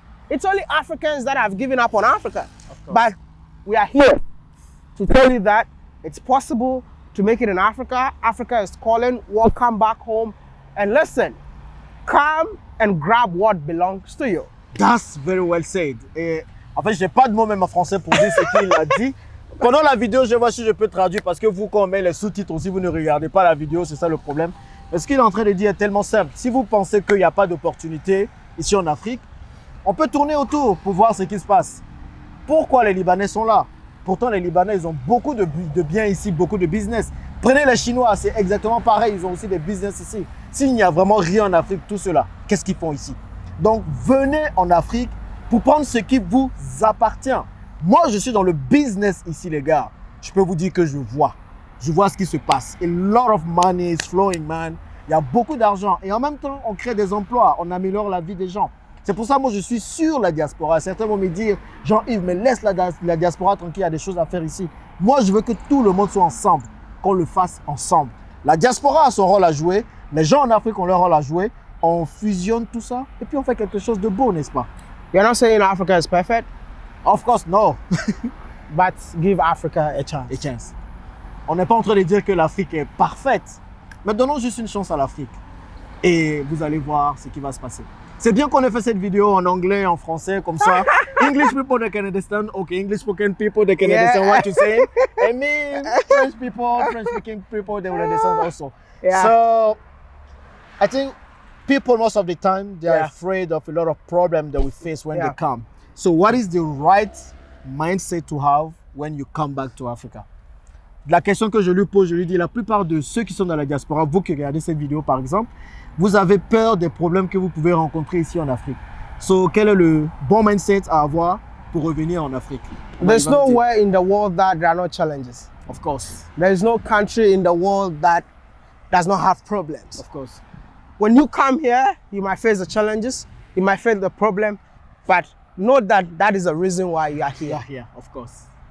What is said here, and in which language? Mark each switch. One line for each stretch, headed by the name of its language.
English: It's only Africans that have given up on Africa. But we are here to tell you that it's possible to make it in Africa. Africa is calling. Welcome back home. And listen, come and grab what belongs to you. That's very well said.
French: Et en fait, j'ai pas de mots même en français pour dire ce qu'il a dit. Pendant la vidéo, je vois si je peux traduire parce que vous, quand on met les sous-titres aussi, vous ne regardez pas la vidéo, c'est ça le problème. Mais ce qu'il est en train de dire est tellement simple. Si vous pensez qu'il n'y a pas d'opportunité ici en Afrique, on peut tourner autour pour voir ce qui se passe. Pourquoi les Libanais sont là? Pourtant, les Libanais, ils ont beaucoup de biens ici, beaucoup de business. Prenez les Chinois, c'est exactement pareil. Ils ont aussi des business ici. S'il n'y a vraiment rien en Afrique, tout cela, qu'est-ce qu'ils font ici? Donc, venez en Afrique pour prendre ce qui vous appartient. Moi, je suis dans le business ici, les gars. Je peux vous dire que je vois. Je vois ce qui se passe.
English: A lot of money is flowing, man.
French: Il y a beaucoup d'argent. Et en même temps, on crée des emplois. On améliore la vie des gens. C'est pour ça que moi, je suis sur la diaspora. Certains vont me dire, Jean-Yves, mais laisse la diaspora tranquille, il y a des choses à faire ici. Moi, je veux que tout le monde soit ensemble, qu'on le fasse ensemble. La diaspora a son rôle à jouer. Les gens en Afrique ont leur rôle à jouer. On fusionne tout ça et puis on fait quelque chose de beau, n'est-ce pas?
English: You're not saying Africa is perfect? Of course, no. But give Africa a chance. A chance.
French: On n'est pas en train de dire que l'Afrique est parfaite. Mais donnons juste une chance à l'Afrique. Et vous allez voir ce qui va se passer. C'est bien qu'on ait fait cette vidéo en anglais, en français, comme ça.
English: English people, they can understand. Okay, English spoken people, they can understand what you're saying. I mean, French people, French speaking people, they will understand also. Yeah. So, I think people, most of the time, they are afraid of a lot of problems that we face when they come. So, what is the right mindset to have when you come back to Africa?
French: La question que je lui pose, je lui dis, la plupart de ceux qui sont dans la diaspora, vous qui regardez cette vidéo par exemple, vous avez peur des problèmes que vous pouvez rencontrer ici en Afrique. So, quel est le bon mindset à avoir pour revenir en Afrique?
English: There's nowhere in the world that there are no challenges. Of course. There is no country in the world that does not have problems. Of course. When you come here, you might face the challenges, you might face the problem, but know that that is the reason why you are here. Yeah, of course.